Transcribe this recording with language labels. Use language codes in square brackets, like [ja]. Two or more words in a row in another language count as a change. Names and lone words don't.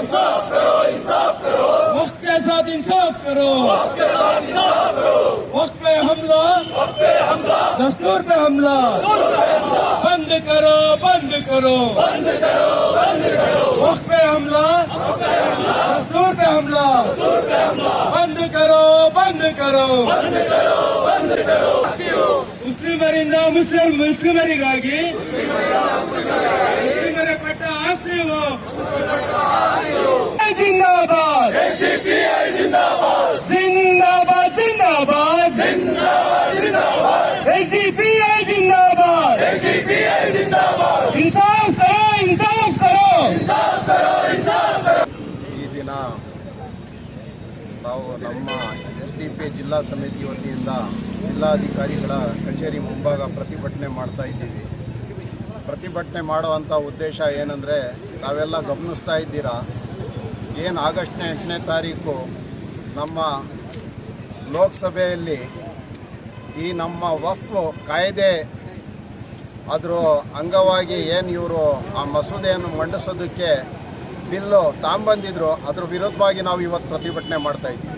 [hi] वक्त के साथ इंसाफ करो वक्त पे हमला दस्तूर पे हमला बंद करो वक्त पे हमला दस्तूर पे हमला बंद करो [kn] ಮುಸ್ಲಿಮರಿಗಾಗಿ ಮುಸ್ಲಿಮರ ಪಟ್ಟ ಆಸ್ತಿವು [hi] जिंदाबाद जिंदाबाद जिंदाबाद एसडीपीआई जिंदाबाद इंसाफ करो [kn] ಈ ದಿನ ನಾವು ನಮ್ಮ ಎಸ್ಡಿಪಿಐ ಜಿಲ್ಲಾ ಸಮಿತಿ ವತಿಯಿಂದ ಜಿಲ್ಲಾಧಿಕಾರಿಗಳ ಕಚೇರಿ ಮುಂಭಾಗ ಪ್ರತಿಭಟನೆ ಮಾಡ್ತಾ ಇದ್ದೀವಿ. ಪ್ರತಿಭಟನೆ ಮಾಡುವಂಥ ಉದ್ದೇಶ ಏನಂದರೆ, ತಾವೆಲ್ಲ ಗಮನಿಸ್ತಾ ಇದ್ದೀರಾ, ಏನು ಆಗಸ್ಟ್ 8ನೇ ತಾರೀಕು ನಮ್ಮ ಲೋಕಸಭೆಯಲ್ಲಿ ಈ ನಮ್ಮ ವಕ್ಫ್ ಕಾಯ್ದೆ ಅದರ ಅಂಗವಾಗಿ ಏನು ಇವರು ಆ ಮಸೂದೆಯನ್ನು ಮಂಡಿಸೋದಕ್ಕೆ ಬಿಲ್ಲು ತಾಂಬಂದಿದ್ರು, ಅದ್ರ ವಿರುದ್ಧವಾಗಿ ನಾವು ಇವತ್ತು ಪ್ರತಿಭಟನೆ ಮಾಡ್ತಾಯಿದ್ದೀವಿ.